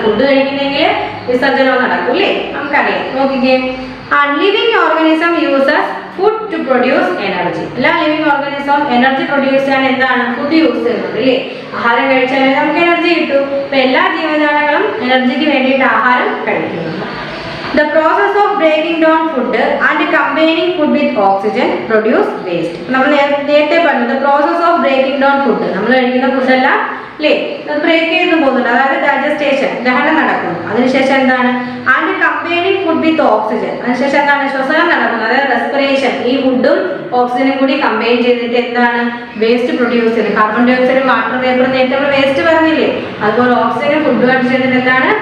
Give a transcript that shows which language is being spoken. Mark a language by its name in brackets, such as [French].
[Malayalam] Food കഴിക്കുന്നെങ്കിൽ വിസർജനം നടക്കും അല്ലേ, നമുക്കറിയാം. നോക്കിക്കേ, [English] Living organism uses food to produce energy. [Malayalam] എല്ലാ ലിവിങ് ഓർഗാനിസം എനർജി പ്രൊഡ്യൂസ് ചെയ്യാൻ എന്താണ്? ഫുഡ് യൂസ് ചെയ്യുന്നുണ്ട് അല്ലേ. ആഹാരം കഴിച്ചാലേ നമുക്ക് എനർജി കിട്ടും. അപ്പൊ എല്ലാ ജീവജാലങ്ങളും എനർജിക്ക് വേണ്ടിയിട്ട് ആഹാരം കഴിക്കുന്നുണ്ട്. [English] The process of breaking down food and combining food with oxygen produce waste. [Malayalam] നമ്മൾ നേരത്തെ പറഞ്ഞു, [English] the process of breaking down food. [Malayalam] നമ്മൾ കഴിക്കുന്ന ഫുഡെല്ലാം അല്ലേ അത് ബ്രേക്ക് ചെയ്ത് പോകുന്നുണ്ട്. അതായത് ഡൈജസ്റ്റേഷൻ, ദഹനം നടക്കുന്നു. അതിനുശേഷം എന്താണ്? [English] And combining food with oxygen. [Malayalam] അതിനുശേഷം എന്താണ്? ശ്വസനം നടക്കുന്നത്. അതായത് റെസ്പിറേഷൻ. ഈ ഫുഡും ഓക്സിജനും കൂടി കമ്പൈൻ ചെയ്തിട്ട് എന്താണ്? വേസ്റ്റ് പ്രൊഡ്യൂസ് ചെയ്യുന്നത്. കാർബൺ ഡൈ ഓക്സൈഡും വാട്ടർ വേപ്പറും നേരത്തെ നമ്മൾ വേസ്റ്റ് പറഞ്ഞില്ലേ, അതുപോലെ ഓക്സിജനും ഫുഡുമായിട്ട് ചേർന്നിട്ട് എന്താണ്?